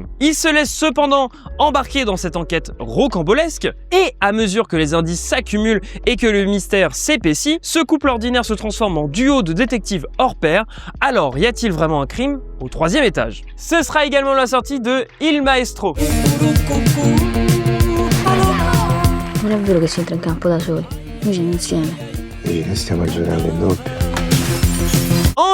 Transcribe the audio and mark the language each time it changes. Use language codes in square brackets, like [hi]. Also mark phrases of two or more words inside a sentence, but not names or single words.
[fr] Il se laisse cependant embarquer dans cette enquête rocambolesque, et à mesure que les indices s'accumulent et que le mystère s'épaissit, ce couple ordinaire se transforme en duo de détectives hors pair. Alors, y a-t-il vraiment un crime au 3e étage? Ce sera également la sortie de Il Maestro. [it] Non è vero che si entra in campo da soli, noi siamo insieme. Sì, stiamo giocando in doppio.